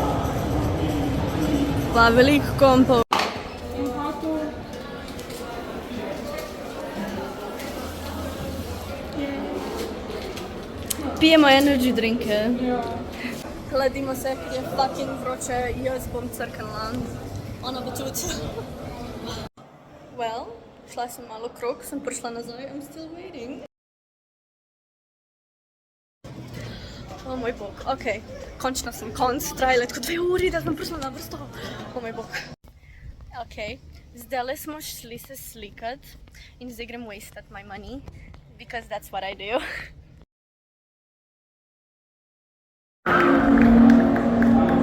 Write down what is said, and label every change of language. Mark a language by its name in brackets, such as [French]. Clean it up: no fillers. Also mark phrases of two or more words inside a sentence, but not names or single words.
[Slovenian] Pa veliko kompov. Pijemo [English] energy drinke. [Slovenian] Hladimo se, ker je fucking vroče, jaz bom crknila. Ona bo tudi. Well, šla sem malo krog, sem prišla nazaj, [English] I'm still waiting. [Slovenian] Oh moj bog, ok, končno sem konc, trajale tako 2 uri, da sem prišla na vrsto. Oh moj bog. Ok, zdajle smo šli se slikat in zdaj grem [English] wasted my money, because that's what I do.